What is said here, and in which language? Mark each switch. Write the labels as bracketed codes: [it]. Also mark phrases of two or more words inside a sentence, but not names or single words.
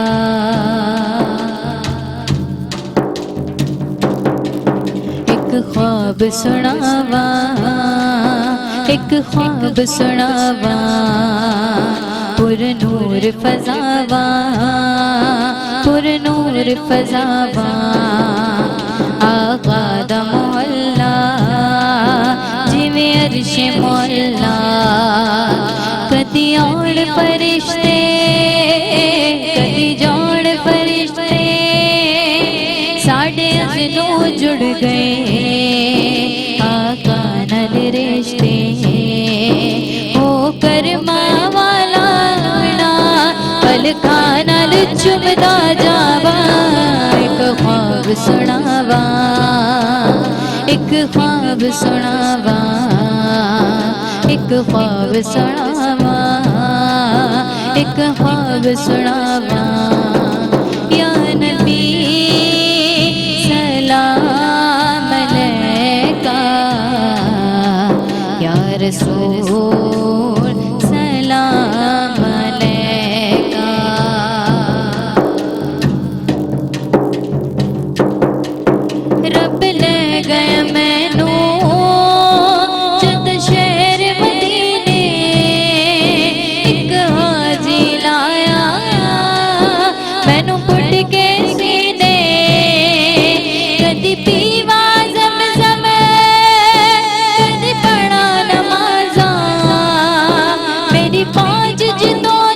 [pa] ایک خواب سناواں، ایک خواب سناواں، پر نور فضاواں، پر نور فضاواں، آقا دا محلہ جویں عرش مولا، کدی آن فرشتے کدی جان فرشتے ساڈے اندروں جڑ گئے، آقا نال رشتے ہو کر ماں والا نا، ملکاں نال چمدا جاواں ایک خواب سناواں ایک خواب سناواں ایک خواب سناواں ایک خواب سناواں [ar] يا نبي سلام عليك يا رسول سلام عليك [pa] رب لے گئے مینوں جد شہر مدینے ایک حاجی لایا مینوں کٹ کے سینے کدی پیواں زم زم کدی پڑھاں نمازاں میری پہنچ جتھو